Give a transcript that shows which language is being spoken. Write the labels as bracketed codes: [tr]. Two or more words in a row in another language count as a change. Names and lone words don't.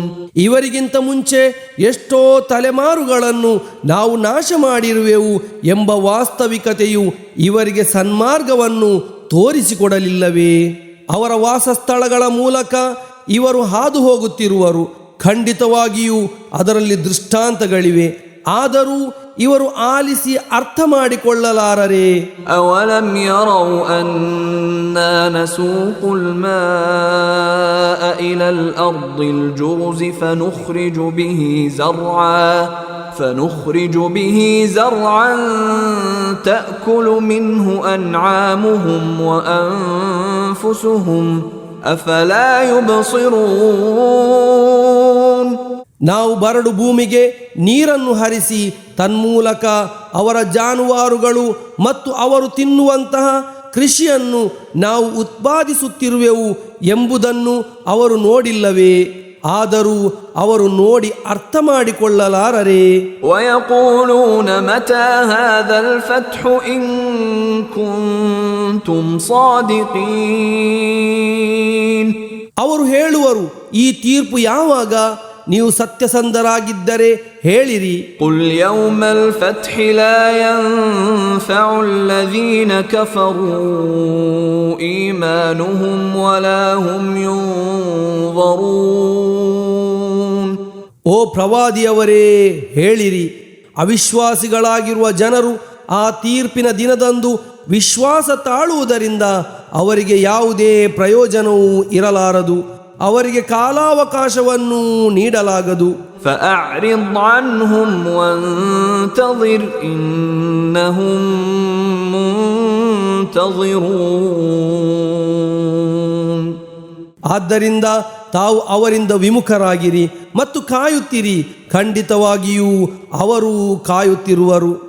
[kn] ಇವರಿಗಿಂತ ಮುಂಚೆ ಎಷ್ಟೋ ತಲೆಮಾರುಗಳನ್ನು ನಾವು ನಾಶ ಮಾಡಿರುವೆವು ಎಂಬ ವಾಸ್ತವಿಕತೆಯು ಇವರಿಗೆ ಸನ್ಮಾರ್ಗವನ್ನು ತೋರಿಸಿಕೊಡಲಿಲ್ಲವೇ? ಅವರ ವಾಸಸ್ಥಳಗಳ ಮೂಲಕ ಇವರು ಹಾದು ಹೋಗುತ್ತಿರುವರು. ಖಂಡಿತವಾಗಿಯೂ ಅದರಲ್ಲಿ ದೃಷ್ಟಾಂತಗಳಿವೆ. ಆದರೂ ಇವರು ಆಲಿಸಿ ಅರ್ಥ ಮಾಡಿಕೊಳ್ಳಲಾರರೆ. [ar] أَوَلَمْ يَرَوْا أَنَّا نَسُوقُ الْمَاءَ إِلَى الْأَرْضِ الْجُرُزِ فَنُخْرِجُ بِهِ زَرْعًا تَأْكُلُ مِنْهُ أَنْعَامُهُمْ وَأَنْفُسُهُمْ أَفَلَا يُبْصِرُونَ. [kn] ನಾವು ಬರಡು ಭೂಮಿಗೆ ನೀರನ್ನು ಹರಿಸಿ ತನ್ಮೂಲಕ ಅವರ ಜಾನುವಾರುಗಳು ಮತ್ತು ಅವರು ತಿನ್ನುವಂತಹ ಕೃಷಿಯನ್ನು ನಾವು ಉತ್ಪಾದಿಸುತ್ತಿರುವೆವು ಎಂಬುದನ್ನು ಅವರು ನೋಡಿಲ್ಲವೇ? ಆದರೂ ಅವರು ನೋಡಿ ಅರ್ಥ ಮಾಡಿಕೊಳ್ಳಲಾರರೆ. [ar] ويقولون متى هذا الفتح إن كنتم صادقين. [kn] ಅವರು ಹೇಳುವರು, ಈ ತೀರ್ಪು ಯಾವಾಗ? ನೀವು ಸತ್ಯಸಂಧರಾಗಿದ್ದರೆ ಹೇಳಿರಿ. [ar] قل يوم الفتح لا ينفع الذين كفروا إيمانهم ولا هم ينظرون. [kn] ಓ ಪ್ರವಾದಿಯವರೇ, ಹೇಳಿರಿ, ಅವಿಶ್ವಾಸಿಗಳಾಗಿರುವ ಜನರು ಆ ತೀರ್ಪಿನ ದಿನದಂದು ವಿಶ್ವಾಸ ತಾಳುವುದರಿಂದ ಅವರಿಗೆ ಯಾವುದೇ ಪ್ರಯೋಜನವೂ ಇರಲಾರದು, ಅವರಿಗೆ ಕಾಲಾವಕಾಶವನ್ನು ನೀಡಲಾಗದು. [ar] فأعرض عنهم وانتظر إنهم منتظرون. [kn] ಆದ್ದರಿಂದ ತಾವು ಅವರಿಂದ ವಿಮುಖರಾಗಿರಿ ಮತ್ತು ಕಾಯುತ್ತಿರಿ, ಖಂಡಿತವಾಗಿಯೂ ಅವರು ಕಾಯುತ್ತಿರುವರು.